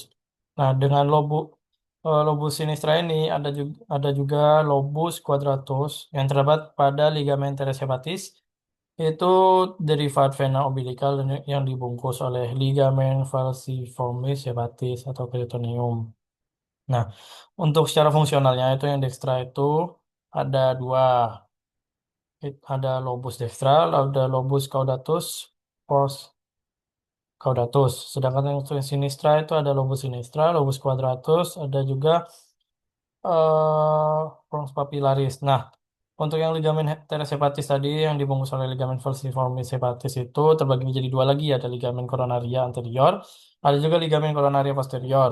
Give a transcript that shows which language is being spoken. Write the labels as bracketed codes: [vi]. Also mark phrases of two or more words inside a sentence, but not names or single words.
[id] Nah, dengan lobus sinistra ini ada juga lobus quadratus yang terdapat pada ligamen teres hepatis, itu derivat vena umbilical yang dibungkus oleh ligamen falciformis hepatis atau peritoneum. Nah, untuk secara fungsionalnya itu yang dekstra itu ada dua. Ada lobus dextra, ada lobus caudatus, pars caudatus. Sedangkan yang untuk sinistra itu ada lobus sinistra, lobus quadratus, ada juga pons papillaris. Nah, untuk yang ligamen teres hepatis tadi yang dibungkus oleh ligamen falciformis hepatis itu terbagi menjadi dua lagi, ada ligamen coronaria anterior, ada juga ligamen coronaria posterior.